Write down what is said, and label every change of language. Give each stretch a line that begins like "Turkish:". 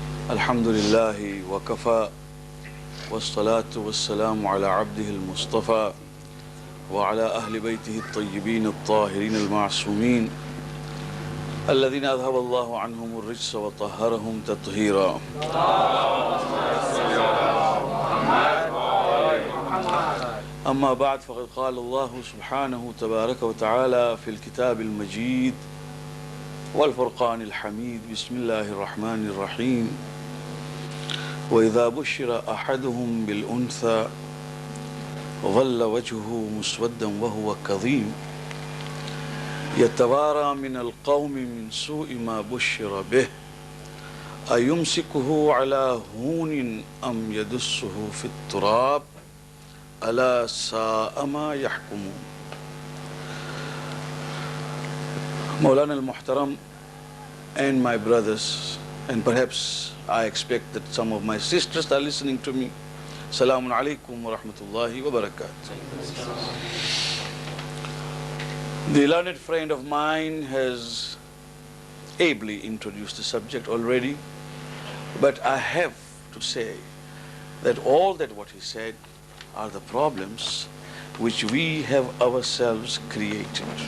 Arabic: Alhamdulillah wa kafa wassalatu wassalamu ala abdihi al-Mustafa wa ala ahli baytihi al-tayyibin al-tahirin al-ma'sumin الذين أذهب الله عنهم الرجس وطهرهم تطهيرا. أما بعد فقد قال الله سبحانه تبارك وتعالى في الكتاب المجيد والفرقان الحميد بسم الله الرحمن الرحيم وإذا بشر أحدهم بالأنثى ظل وجهه مسودا وهو كظيم يتوارى من القوم من سوء ما بشر به أيمسكه على هون أم يدسه في التراب ألا ساء ما يحكمون.
English: Maulana al-Muhtaram and my brothers, and perhaps I expect that some of my sisters are listening to me.
Arabic: Assalamu alaikum wa rahmatullahi wa barakatuh.
English: The learned friend of mine has ably introduced the subject already, but I have to say that all that what he said are the problems which we have ourselves created.